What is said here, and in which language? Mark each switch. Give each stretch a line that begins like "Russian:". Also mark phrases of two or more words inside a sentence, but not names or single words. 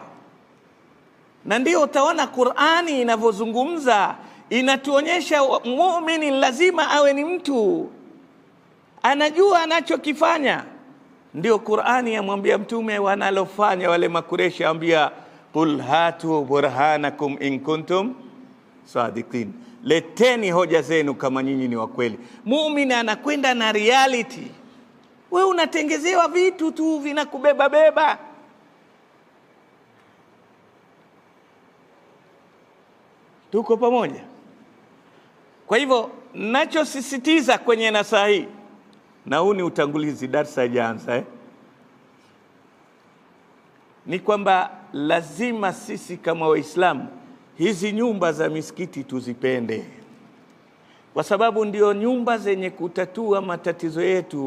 Swahili: Na ndio utaona Qur'ani inavyozungumza, inatuonyesha mu'min lazima awe ni mtu anajua anachokifanya. Ndio Qur'ani yamwambia mtume wanalofanya wale Makureshi, ambia
Arabic: قل هاتوا برهانكم إن كنتم صادقين,
Swahili: leteni hoja zenu kama nyinyi ni wa kweli. Muumini anakwenda na reality. Wewe unatengezewa vitu tu vinakubeba. Tuko pamoja? Kwa hivyo nachosisitiza kwenye nasaha hii, na huu ni utangulizi, darasa haijaanza ni kwamba lazima sisi kama Waislamu hizi nyumba za misikiti tuzipende, kwa sababu ndio nyumba zenye kutatua matatizo yetu.